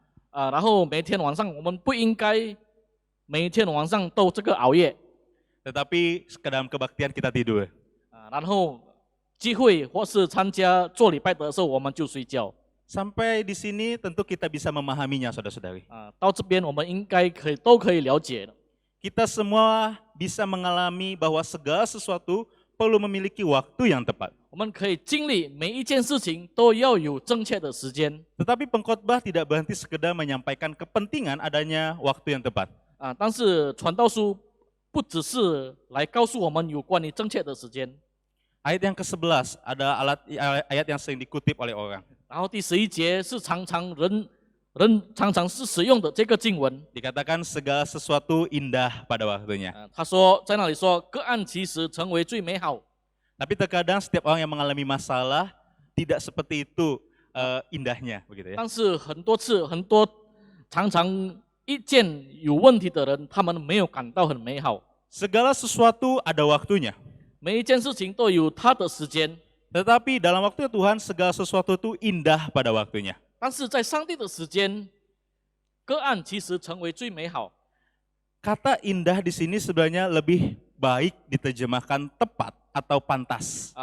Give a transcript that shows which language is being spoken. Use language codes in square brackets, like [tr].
[zh] 然后每天晚上我们不应该每天晚上都这个熬夜， [id] tetapi ke dalam kebaktian kita tidur. [zh] 然后聚会或是参加做礼拜的时候，我们就睡觉。 [id] Sampai di sini tentu kita bisa memahaminya, saudara-saudari. [zh] 到这边我们应该都可以了解的。 [id] Kita semua bisa mengalami bahwa segala sesuatu perlu memiliki waktu yang tepat. [zh] 我们可以经历每一件事情都要有正确的时间。 [id] Tetapi pengkhotbah tidak berhenti sekedar menyampaikan kepentingan adanya waktu yang tepat. [zh] 但是传道书不只是来告诉我们有关于正确的时间。 [id] Ayat yang ke-11 ada ayat yang sering dikutip oleh orang. [zh] 然后第11节是人常常是使用的这个经文。 [id] Dikatakan segala sesuatu indah pada waktunya. [zh] 他说在那里说各按其时成为最美好。 [id] Tapi terkadang setiap orang yang mengalami masalah tidak seperti itu indahnya, begitu ya. [zh] 但是很多常常一件有问题的人，他们没有感到很美好。 [id] Segala sesuatu ada waktunya. [zh] 每一件事情都有它的时间， [id] Tetapi dalam waktu Tuhan segala sesuatu itu indah pada waktunya. [zh] 但是在上帝的时间，个案其实成为最美好。 [id] Kata indah di sini sebenarnya lebih baik diterjemahkan tepat atau pantas.